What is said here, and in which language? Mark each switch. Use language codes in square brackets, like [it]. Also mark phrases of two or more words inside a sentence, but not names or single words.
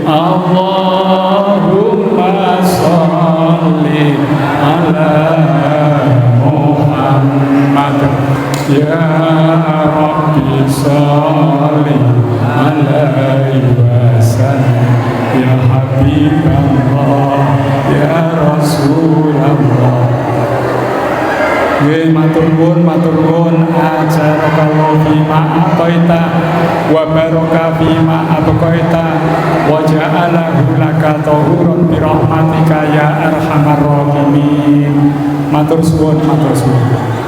[ar] اللهم صل على محمد يا رب صل عليه وسلم. يا حبيب الله يا رسول الله. [jv] Matur nuwun [ar] آجرك الله فيما أعطيت وبارك فيما أبقيت وجعله لك طهورا برحمتك يا أرحم الراحمين. [jv] Matur suwun, matur suwun.